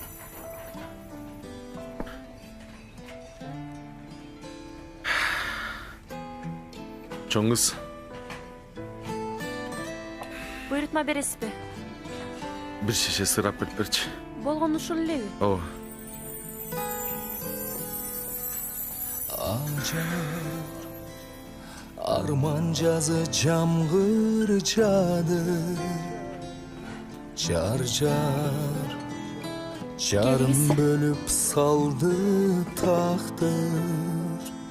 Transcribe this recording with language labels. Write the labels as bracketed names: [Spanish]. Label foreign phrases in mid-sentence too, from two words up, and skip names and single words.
[Kyrgyz] Чоң кыз. Буйрутма бересизби? Бир шеше сыр алып келип берчи. Болгону ушул элеби? Ооба. [Kazakh] Arman жазы жамғыр жады, жарым бөліп салды тақтыр.